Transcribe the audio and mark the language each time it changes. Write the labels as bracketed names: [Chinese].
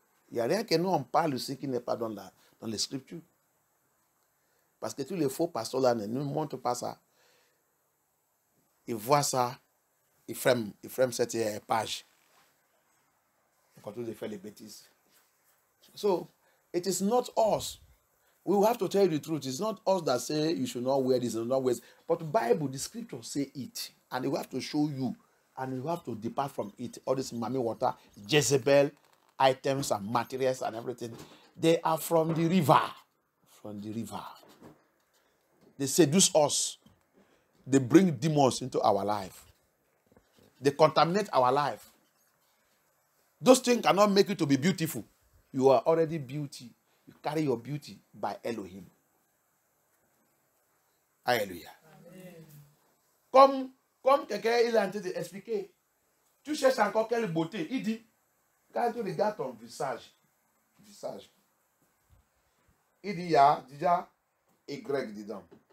[French] Il n'y a rien que nous on parle aussi qui n'est pas dans les Scriptures. Parce que tous les faux pasteurs là ne nous montrent pas ça. Ils voient ça, ils frament cette page. Ils continuent de faire les bêtises. [English] So, it is not us. We will have to tell you the truth. It's not us that say you should not wear this and not wear this. But the Bible, the Scripture say it. And we have to show you. And you have to depart from it. All this mommy water, Jezebel, items and materials and everything. They are from the river. From the river. They seduce us. They bring demons into our life. They contaminate our life. Those things cannot make you to be beautiful. You are already beauty. You carry your beauty by Elohim. [French] Alléluia. Comme quelqu'un il a tenté d'expliquer, tu cherches encore quelle beauté. Il dit, quand tu regardes ton visage, il dit, il y a déjà Y dedans.